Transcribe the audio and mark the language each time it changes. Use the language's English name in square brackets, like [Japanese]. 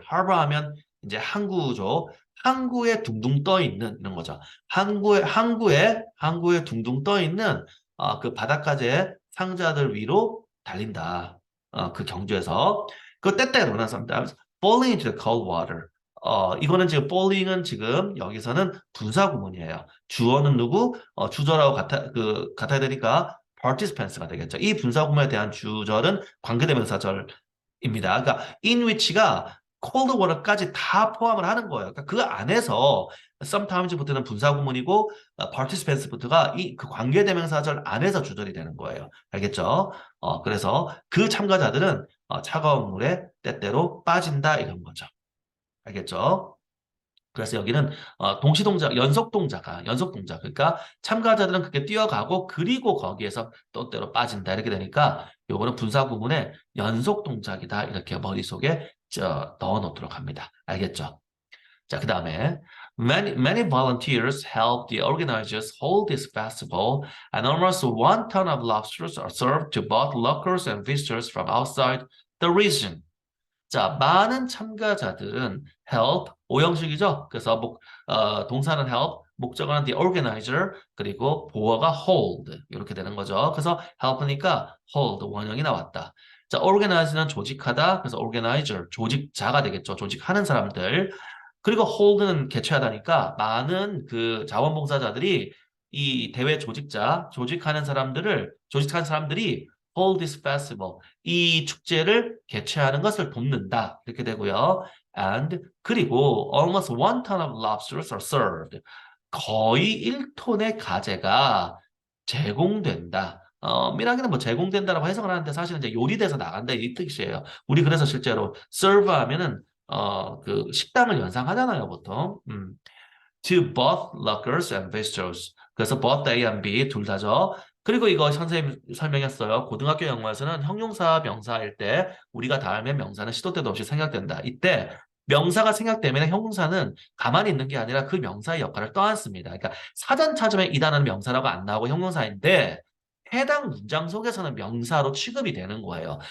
[Korean] harbor 하면 이제 항구죠. 항구에 둥둥 떠 있는 이런 거죠. 항구에 둥둥 떠 있는 그 바닷가재 상자들 위로 달린다. 그 경주에서 그 때때로 [English] run sometimes falling into the cold water. [Korean] 이거는 지금 falling은 지금 여기서는 분사 구문이에요. 주어는 누구? 주절하고 같아야 되니까 participants가 되겠죠. 이 분사 구문에 대한 주절은 관계대명사절입니다. 그러니까 in which가 cold water까지 다 포함을 하는 거예요. 그러니까 그 안에서 sometimes부터는 분사 구문이고 participants부터가 이 그 관계대명사절 안에서 주절이 되는 거예요. 알겠죠? 그래서 그 참가자들은 차가운 물에 때때로 빠진다 이런 거죠. 알겠죠? 그래서 여기는 동시동작, 연속동작. 그러니까 참가자들은 그렇게 뛰어가고 그리고 거기에서 또 때로 빠진다 이렇게 되니까 요거는 분사 구문의 연속동작이다 이렇게 머릿속에 넣어 놓도록 합니다. 알겠죠? [English] 자, 그 다음에 many volunteers help the organizers hold this festival and almost 1 ton of lobsters are served to both locals and visitors from outside the region. [Korean] 자, 많은 참가자들은 help, 오형식이죠. 그래서 동사는 help, 목적어는 the organizer, 그리고 보어가 hold 이렇게 되는 거죠. 그래서 help니까 hold, 원형이 나왔다. 자, organize는 조직하다, 그래서 organizer, 조직자가 되겠죠. 조직하는 사람들. 그리고 hold는 개최하다니까 많은 그 자원봉사자들이 이 대회 조직하는 사람들이 [English] hold this festival, [Korean] 이 축제를 개최하는 것을 돕는다. 이렇게 되고요. [English] And [Korean] 그리고 [English] almost 1 ton of lobsters are served. [Korean] 거의 1톤의 가재가 제공된다. 미라기는 뭐 제공된다라고 해석을 하는데 사실은 이제 요리돼서 나간다 이 뜻이에요. 우리 그래서 실제로 serve 하면은 그 식당을 연상하잖아요, 보통. [English] To both lockers and visitors. [Korean] 그래서 [English] both A and B [Korean] 둘 다죠. 그리고 이거 선생님 설명했어요. 고등학교 영어에서는 형용사, 명사일 때 우리가 다음에 명사는 시도 때도 없이 생략된다. 이때 명사가 생략되면 형용사는 가만히 있는 게 아니라 그 명사의 역할을 떠안습니다. 그러니까 사전 찾으면 이 단어는 명사라고 안 나오고 형용사인데 해당 문장 속에서는 명사로 취급이 되는 거예요.